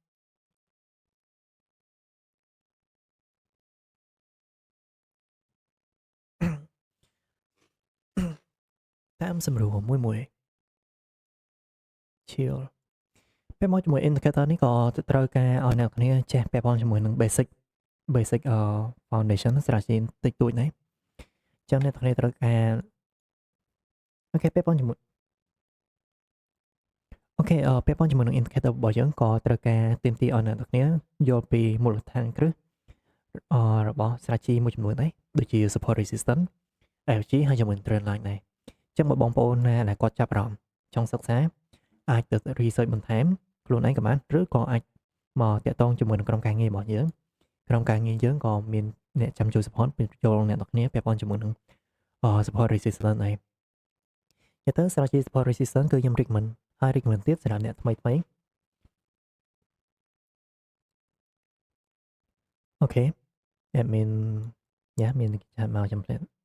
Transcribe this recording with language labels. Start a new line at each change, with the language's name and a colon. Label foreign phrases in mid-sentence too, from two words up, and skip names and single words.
Khmer: តាមស្រួលមួយ chill ពេលមកជាមួយ indicator នេះក៏ត្រូវការឲ្យអ្នកគ្នាចេះពាក់ព័ន្ធជាមួយនឹង
English: basic foundation strategy
Khmer: តិចតួចដែរអញ្ចឹងអ្នកគ្នាត្រូវការអូខេពាក់ព័ន្ធជាមួយអូខេ ពាក់ព័ន្ធជាមួយនឹង indicator របស់យើងក៏ត្រូវការទាមទារឲ្យអ្នកគ្នាយល់ពីមូលដ្ឋានគ្រឹះរបស់ strategy មួយចំនួនដែរដូច ជា
English: support resistance
Khmer: FG ហើយជាមួយ
English: trend line
Khmer: ដែរអញ្ចឹងបើបងប្អូនណាដែលគាត់ចាប់អារម្មណ៍ចង់សិក្សា អាចទៅ research បន្ថែមខ្លួនឯងក៏បានឬក៏អាចមកតាក់ទងជាមួយនឹងក្រុមការងាររបស់យើងក្រុមការងារយើងក៏មានអ្នកចាំជួយ support ពេលចូលអ្នកនរគ្នាពាក់ព័ន្ធជាមួយនឹង
English: support resistance
Khmer: ដែរនិយាយទៅ
English: strategy support resistance
Khmer: គឺខ្ញុំ recommend ហើយ recommend ទៀតសម្រាប់អ្នកថ្មីអូខេ admin យ៉ាមានចាំមកចាំផ្លែ